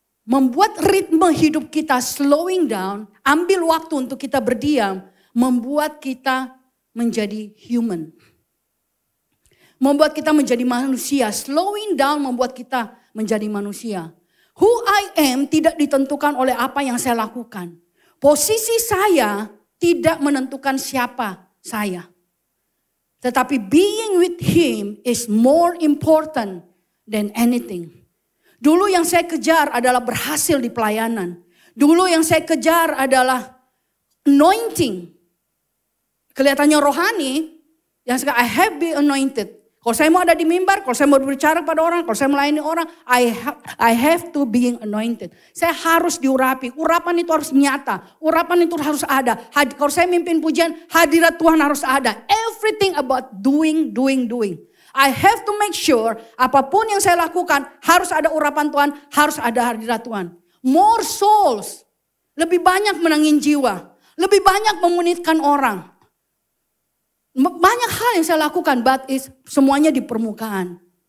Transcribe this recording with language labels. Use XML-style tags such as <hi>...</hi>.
<id>Membuat ritme hidup kita</id> <en>slowing down,</en> <id>ambil waktu untuk kita berdiam, membuat kita menjadi</id> <en>human.</en> <id>Membuat kita menjadi manusia, slowing down membuat kita menjadi manusia.</id> <en>Who I am</en> <id>tidak ditentukan oleh apa yang saya lakukan. Posisi saya tidak menentukan siapa saya. Tetapi</id> <en>being with him is more important than anything.</en> <id>Dulu yang saya kejar adalah berhasil di pelayanan. Dulu yang saya kejar adalah anointing. Kelihatannya rohani, yang sekarang</id> <en>I have been anointed.</en> <id>Kalau saya mau ada di mimbar, kalau saya mau berbicara pada orang, kalau saya melayani orang,</id> <en>I have to being anointed.</en> <id>Saya harus diurapi. Urapan itu harus nyata. Urapan itu harus ada. Kalau saya mimpin pujian, hadirat Tuhan harus ada.</id> <en>Everything about doing. I have to make sure</en> <id>apapun yang saya lakukan harus ada urapan Tuhan, harus ada hadirat Tuhan.</id> <en>More souls,</en> <id>lebih banyak menangin jiwa, lebih banyak memunitkan orang. Banyak hal yang saya lakukan,</id> <en>but</en> <id>semuanya di permukaan.</id>